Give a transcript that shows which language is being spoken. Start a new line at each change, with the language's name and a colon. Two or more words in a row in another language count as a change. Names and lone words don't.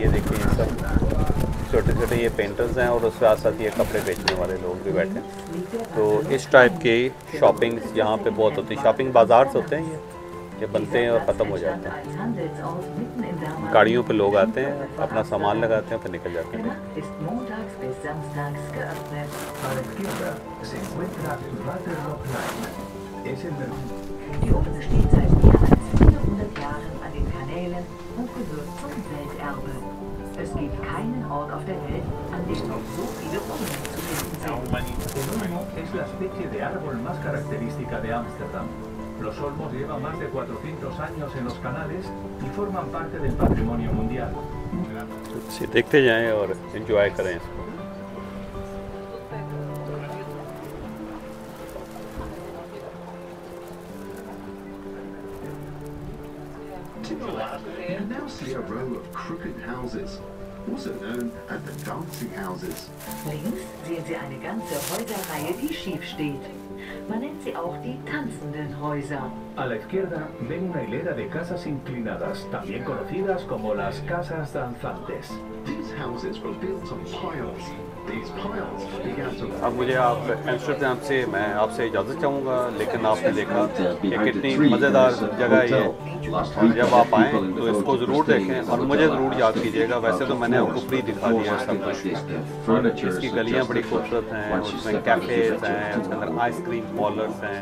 Hindi: ये देखिए ये सब छोटे छोटे ये पेंटर्स हैं और उसके साथ साथ ये कपड़े बेचने वाले लोग भी बैठे हैं। तो इस टाइप के शॉपिंग यहाँ पे बहुत होती है। शॉपिंग बाजार होते हैं ये बनते हैं और ख़त्म हो जाते हैं। गाड़ियों पे लोग आते हैं, अपना सामान लगाते हैं, फिर निकल जाते हैं।
German: Die Oper steht seit mehr als 400 Jahren an den Kanälen und gehört zum Welterbe. Es gibt keinen Ort auf der Welt, an dem noch so viele Brunnen zu finden sind.
Spanish: El olmo es la especie de árbol más característica de Ámsterdam. Los olmos llevan más de 400 años en los canales y forman parte del patrimonio mundial.
Hindi: देखते जाएं और एंजॉय करें इसको।
English: You now see a row of crooked houses, also known as the dancing houses.
German: Links sehen Sie eine ganze Häuserreihe, die schief steht. Man nennt sie auch die tanzenden Häuser.
Spanish: A la izquierda ven una hilera de casas inclinadas, también conocidas como las casas danzantes.
English: These houses were built on piles. These piles began to
Hindi: अब मुझे आप एम्स्टर्डम से मैं आपसे इजाज़त चाहूँगा, लेकिन आपने देखा कि कितनी मज़ेदार जगह है ये। और जब आप आएँ तो इसको ज़रूर देखें और मुझे ज़रूर याद कीजिएगा। वैसे तो मैंने आपको फ्री दिखा दिया है सब कुछ, और इसकी गलियाँ बड़ी खूबसूरत हैं, उसमें कैफ़ेज़ हैं, उसके अंदर
English: ice cream parlors
Hindi: हैं।